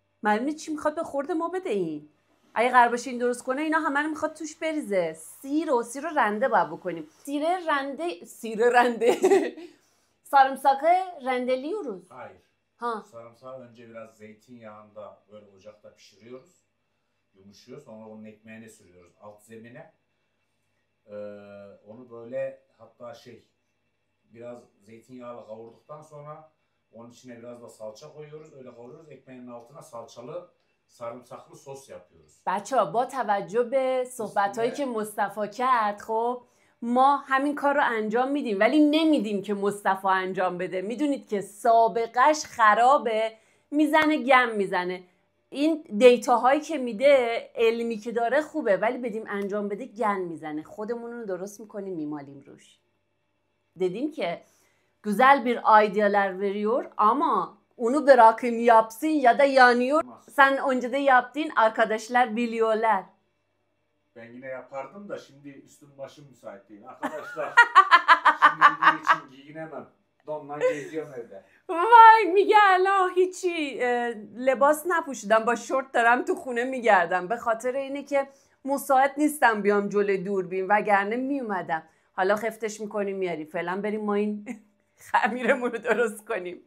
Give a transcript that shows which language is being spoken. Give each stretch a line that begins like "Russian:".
Persian: معلومه چی میخواد به خورد ما بده این. اگه قرار باشه این درست کنه اینا همه رو میخواد توش بریزه. سیر و رنده باید بکنیم. سیر رنده
Turkish: sarımsakı rendeliyoruz. Hayır. Ha. Sarımsağı önce biraz zeytinyağında böyle ocakta pişiriyoruz. Yumuşuyor. Sonra onun ekmeğine sürüyoruz alt zemine. Onu böyle hatta biraz zeytinyağıyla kavurduktan sonra onun içine biraz da salça koyuyoruz. Öyle kavuruyoruz. Ekmeğin altına salçalı sarımsaklı sos yapıyoruz.
Persian: بچه‌ها با توجه به صحبتایی که مصطفی کرد خب ما همین کار رو انجام میدیم ولی نمیدیم که مصطفی انجام بده. میدونید که سابقش خرابه، میزنه گم میزنه. این دیتاهایی که میده علمی که داره خوبه ولی بدیم انجام بده گن میزنه. خودمون رو درست میکنیم میمالیم روش.
Turkish: Dedim ki güzel bir aydiyalar veriyor ama onu bırakın yapsın ya da yanıyor. Sen önceden yaptın arkadaşlar biliyorlar. Ben yine yapardım da şimdi üstüm başım müsait değil. Arkadaşlar şimdi video için giyinemem. Donla geziyorum evde.
Persian: وای میگه الان هیچی لباس نپوشیدم با شورت دارم تو خونه میگردم به خاطر اینه که مساعد نیستم بیام جلوی دوربین وگرنه میومدم. حالا خفتش میکنیم میاری. فعلا بریم ما این خمیرمون رو درست کنیم.